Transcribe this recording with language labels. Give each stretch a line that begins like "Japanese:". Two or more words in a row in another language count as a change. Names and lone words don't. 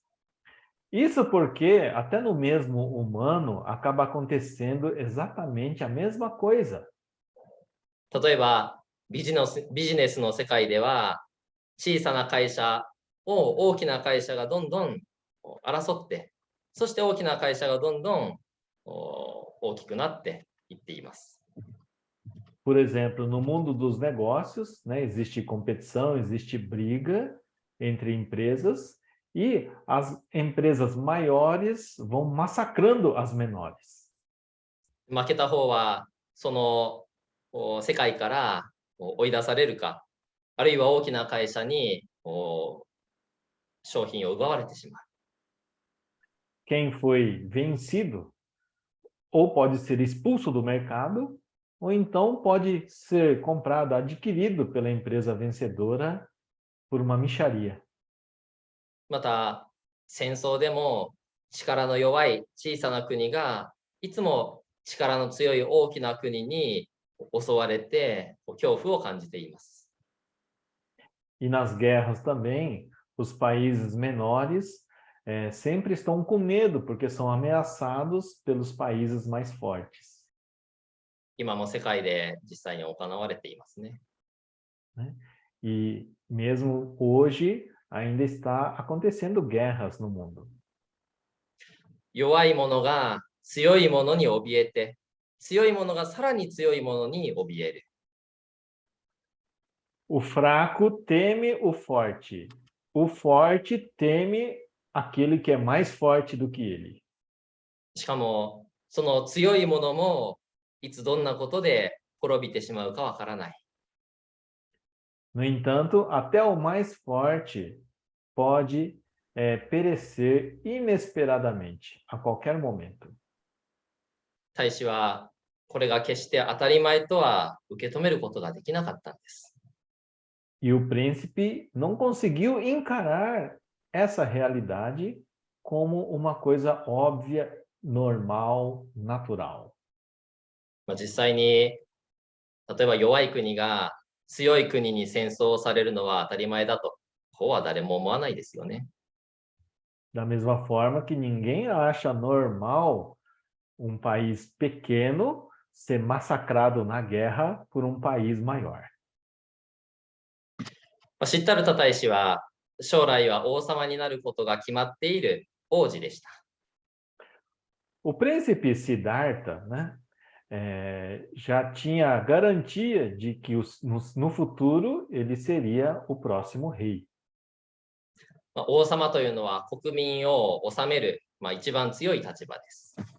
Portuguese: Isso porque até no mesmo humano acaba acontecendo exatamente a mesma coisa.
Japanese: 例えばビジネスの世界では小さな会社を大きな会社がどんどん争って、そして大きな会社がどんどん大きくなっていっています。
Portuguese: Por exemplo, no mundo dos negócios, né, existe competição, existe briga entre empresas e as empresas maiores vão massacrando as menores.
Japanese: 負けた方はその世界から追い出されるか、あるいは大きな会社に商品を奪われてしまう。
Portuguese: Quem foi vencido ou pode ser expulso do mercado ou então pode ser comprado, adquirido pela empresa vencedora por uma mixaria.
Japanese: また、戦争でも力の弱い小さな国がいつも力の強い大きな国に襲われて恐怖を感じています。
Portuguese: E nas guerras também, os países menores sempre estão com medo, porque são ameaçados pelos países mais fortes.
Japanese: 今も世界で実際に行われていますね。
Portuguese: E mesmo hoje ainda está acontecendo guerras no mundo.
Japanese: 弱い者が強い者に怯えて、強い者がさらに強い者に怯える。
Portuguese: O fraco teme o forte. O forte teme aquele que é mais forte do que ele.
Japanese: しかも、その強い者もいつどんなことで滅びてしまうかわからない。
Portuguese: No entanto, até o mais forte pode perecer inesperadamente, a qualquer momento.
Japanese: 大使はこれが決して当たり前とは受け止めることができなかったんです。
Portuguese: E o príncipe não conseguiu encarar essa realidade como uma coisa óbvia, normal, natural.
Japanese: 実際に、例えば弱い国が強い国に戦争をされるのは当たり前だと、こうは誰も思わないですよね。
Portuguese: Da mesma forma que ninguém acha normal um país pequeno ser massacrado na guerra por um país maior.
Japanese: シッタルタ大使は将来は王様になることが決まっている王子でした。
Portuguese: O príncipe Siddhartha, né, já tinha garantia de que no futuro ele seria o próximo rei.
Japanese: 王様というのは国民を治める、一番強い立場です。